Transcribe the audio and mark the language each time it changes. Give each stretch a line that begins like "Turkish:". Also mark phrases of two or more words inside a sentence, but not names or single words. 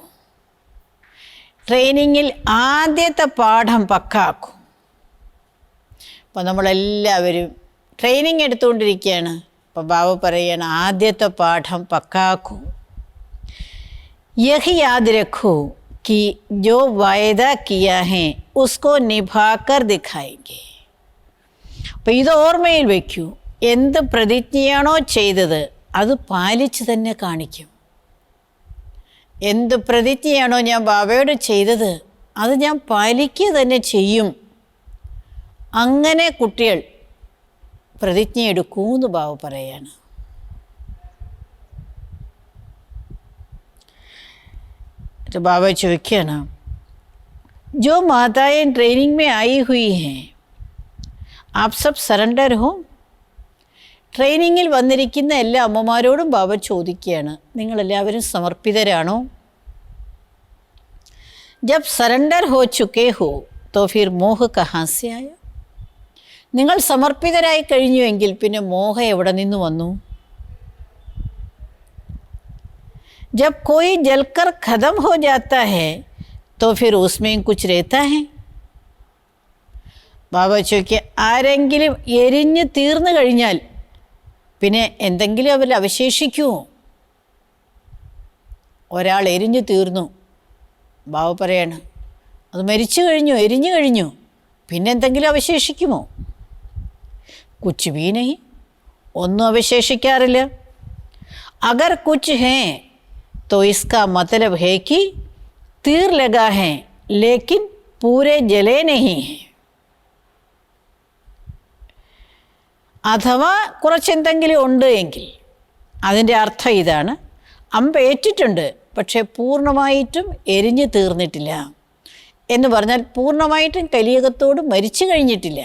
Malayalam: ട്രെയിനിങ്ങിൽ ആദ്യത്തെ പാഠം പക്കാക്കും. അപ്പോൾ നമ്മളെല്ലാവരും ട്രെയിനിങ് എടുത്തുകൊണ്ടിരിക്കുകയാണ്. അപ്പോൾ ബാബ പറയുകയാണ്, ആദ്യത്തെ പാഠം പക്കാക്കൂ.
Hindi: यही याद रखो कि जो वायदा किया है उसको निभाकर दिखाएंगे.
Malayalam: അപ്പോൾ ഇത് ഓർമ്മയിൽ വയ്ക്കൂ. എന്ത് പ്രതിജ്ഞയാണോ ചെയ്തത് അത് പാലിച്ച് തന്നെ കാണിക്കും. എന്ത് പ്രതിജ്ഞയാണോ ഞാൻ ബാബയോട് ചെയ്തത് അത് ഞാൻ പാലിക്കുക തന്നെ ചെയ്യും. അങ്ങനെ കുട്ടികൾ പ്രതിജ്ഞ എടുക്കൂന്ന് ബാബ പറയാണ്.
Hindi: तो बाबा ചോദിക്കുകയാണ്, जो माताएं ट्रेनिंग में आई हुई हैं आप सब സറണ്ടർ हो.
Malayalam: ട്രെയിനിങ്ങിൽ വന്നിരിക്കുന്ന എല്ലാ അമ്മമാരോടും ബാബ ചോദിക്കുകയാണ്, നിങ്ങളെല്ലാവരും സമർപ്പിതരാണോ?
Hindi: जब സറണ്ടർ हो चुके हो तो फिर मोह कहाँ से आया.
Malayalam: നിങ്ങൾ സമർപ്പിതരായി കഴിഞ്ഞുവെങ്കിൽ പിന്നെ മോഹം എവിടെ നിന്ന് വന്നു?
Hindi: जब कोई जलकर ख़त्म हो जाता है तो फिर उसमें कुछ रहता है.
Malayalam: ബാബ ചോദിക്കുക, ആരെങ്കിലും എരിഞ്ഞ് തീർന്നു കഴിഞ്ഞാൽ പിന്നെ എന്തെങ്കിലും അവരിൽ അവശേഷിക്കുമോ? ഒരാൾ എരിഞ്ഞു തീർന്നു, ബാബ പറയാണ്, അത് മരിച്ചു കഴിഞ്ഞു, എരിഞ്ഞു കഴിഞ്ഞു, പിന്നെ എന്തെങ്കിലും അവശേഷിക്കുമോ?
Hindi: कुछ भी नहीं,
Malayalam: ഒന്നും അവശേഷിക്കാറില്ല.
Hindi: अगर कुछ है तो इसका मतलब है कि तीर लगा है लेकिन पूरे जले नहीं है.
Malayalam: അഥവാ കുറച്ചെന്തെങ്കിലും ഉണ്ട് എങ്കിൽ അതിൻ്റെ അർത്ഥം ഇതാണ്, അമ്പ് ഏറ്റിട്ടുണ്ട് പക്ഷേ പൂർണ്ണമായിട്ടും എരിഞ്ഞു തീർന്നിട്ടില്ല എന്ന് പറഞ്ഞാൽ പൂർണ്ണമായിട്ടും കലിയുഗത്തോട് മരിച്ചു കഴിഞ്ഞിട്ടില്ല.